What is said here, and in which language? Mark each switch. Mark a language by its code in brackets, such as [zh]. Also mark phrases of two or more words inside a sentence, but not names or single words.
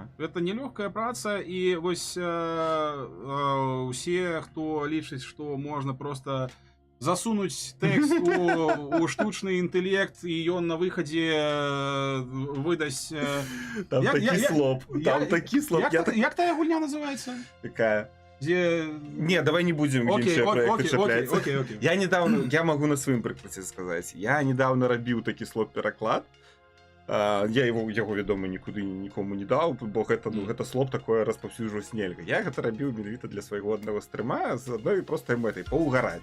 [be] Гэта нелёгкая праца, і вось усе, хто лічыць, што можна просто засунуць тэкст у штучны інтэлект, і ён на выхадзе выдасць... Там такі слоп. Як тая гульня называецца? [ru] Какая? Не, давай не будем [be] іншыя проекты чапляцца. Я могу на сваім прыкладзе сказаць. Я недавно рабіў такі слоп-пераклад. Я яго, вядома, нікуды нікому не даў, бо гэта слоп такое распаўсюджваць нельга. Я гэта рабіў менавіта для свайго аднаго стрыма з адной простай мэтай — паўгараць.